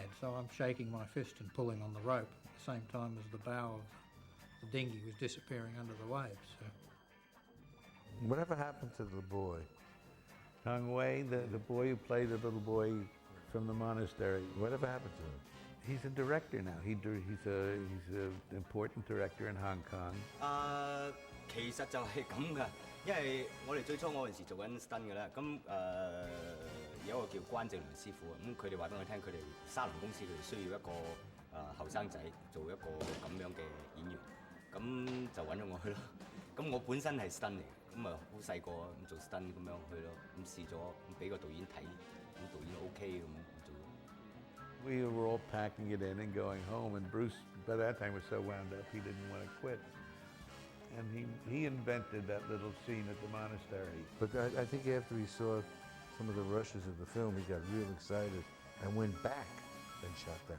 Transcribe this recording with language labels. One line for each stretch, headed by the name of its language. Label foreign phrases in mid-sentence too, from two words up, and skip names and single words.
English: So I'm shaking my fist and pulling on the rope at the same time as the bow of the dinghy was disappearing under the waves. So. Whatever happened to the boy? Tong Wei, the boy who played the little boy from the monastery. Whatever happened to him? He's a director now. He's an important director in Hong Kong.
Cantonese: 其實就係咁噶，因為我哋最初嗰陣時做緊 stunt 嘅啦，咁有一個叫關正良師傅，咁佢哋話俾我聽，佢哋沙龍公司佢哋需要一個後生仔做一個咁樣嘅演員，咁就揾咗我去咯。咁我本身係 stunt 嚟，咁啊好細個咁做 stunt 咁樣去咯，咁試咗，咁俾個導演睇，咁導演 OK 咁做。
English: We were all packing it in and going home, and Bruce, by that time, was so wound up he didn't want to quit. And he invented that little scene at the monastery. But I think after he saw some of the rushes of the film, he got real excited and went back and shot that.